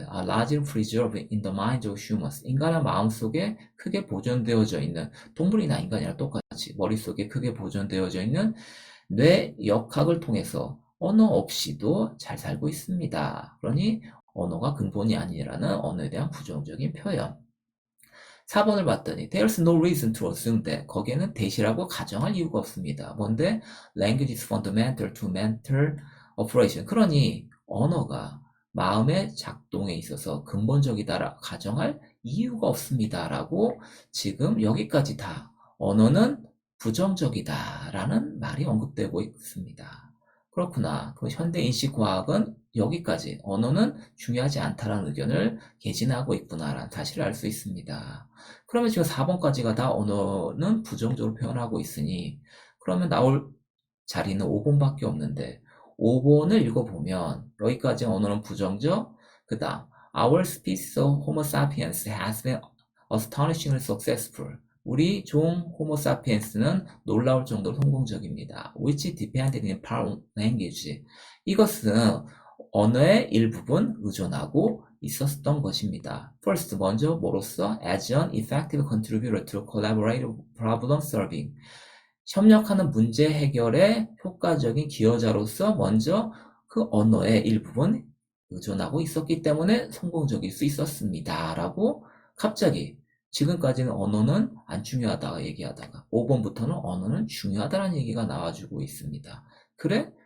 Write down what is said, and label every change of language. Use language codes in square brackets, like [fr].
[en] A large preserved in the minds of humans, [ko] 인간의 마음속에 크게 보존되어져 있는, 동물이나 인간이랑 똑같이 머릿속에 크게 보존되어져 있는 뇌 역학을 통해서 언어 없이도 잘 살고 있습니다. 그러니 언어가 근본이 아니라는 언어에 대한 부정적인 표현. 4번을 봤더니 [en] There's no reason to assume that, [ko] 거기에는 that이라고 가정할 이유가 없습니다. 뭔데? [en] Language is fundamental to mental operation. [ko] 그러니 언어가 마음의 작동에 있어서 근본적이다라 가정할 이유가 없습니다. 라고 지금 여기까지 다 언어는 부정적이다라는 말이 언급되고 있습니다. 그렇구나. 그 현대인식과학은 여기까지 언어는 중요하지 않다라는 의견을 개진하고 있구나라는 사실을 알 수 있습니다. 그러면 지금 4번까지가 다 언어는 부정적으로 표현하고 있으니 그러면 나올 자리는 5번밖에 없는데 5번을 읽어보면 여기까지 언어는 부정적, 그 다음 [en] Our species of Homo sapiens has been astonishingly successful. [ko] 우리 종 호모 사피엔스는 놀라울 정도로 성공적입니다. [en] Which depended in part on language. [ko] 이것은 언어의 일부분 의존하고 있었던 것입니다. First, 먼저 뭐로써? [en] As an effective contributor to collaborative problem solving. [ko] 협력하는 문제 해결의 효과적인 기여자로서 먼저 그 언어의 일부분 의존하고 있었기 때문에 성공적일 수 있었습니다. 라고 갑자기 지금까지는 언어는 안 중요하다고 얘기하다가 5번부터는 언어는 중요하다는 얘기가 나와주고 있습니다. 그래?